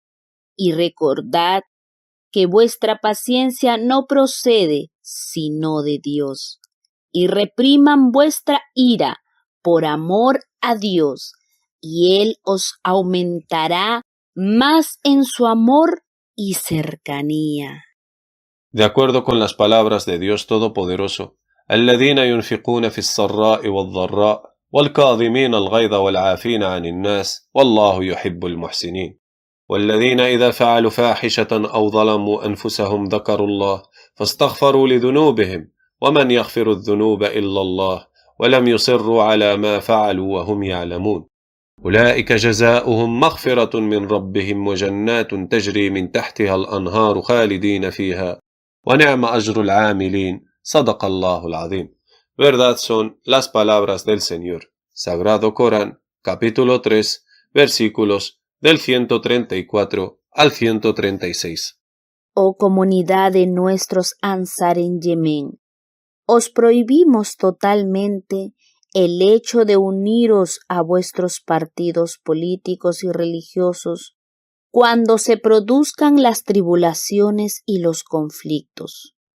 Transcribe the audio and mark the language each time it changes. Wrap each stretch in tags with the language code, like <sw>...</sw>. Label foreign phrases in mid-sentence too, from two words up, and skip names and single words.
<es>Y recordad que vuestra paciencia no procede sino de Dios. Y repriman vuestra ira por amor a Dios, y Él os aumentará más en su amor y cercanía. De acuerdo con las palabras de Dios Todopoderoso,</es> <ar>الذين ينفقون في السراء والضراء والكاظمين الغيظ والعافين عن الناس والله يحب المحسنين والذين إذا فعلوا فاحشة أو ظلموا أنفسهم ذكروا الله فاستغفروا لذنوبهم ومن يغفر الذنوب إلا الله ولم يصروا على ما فعلوا وهم يعلمون أولئك جزاؤهم مغفرة من ربهم وجنات تجري من تحتها الأنهار خالدين فيها ونعم أجر العاملين صدق الله العظيم.</ar> <es>Verdad son las palabras del Señor. Sagrado Corán, capítulo 3, versículos del 134 al 136. Oh comunidad de nuestros Ansar en Yemen, os prohibimos totalmente el hecho de uniros a vuestros partidos políticos y religiosos cuando se produzcan las tribulaciones y los conflictos.</es>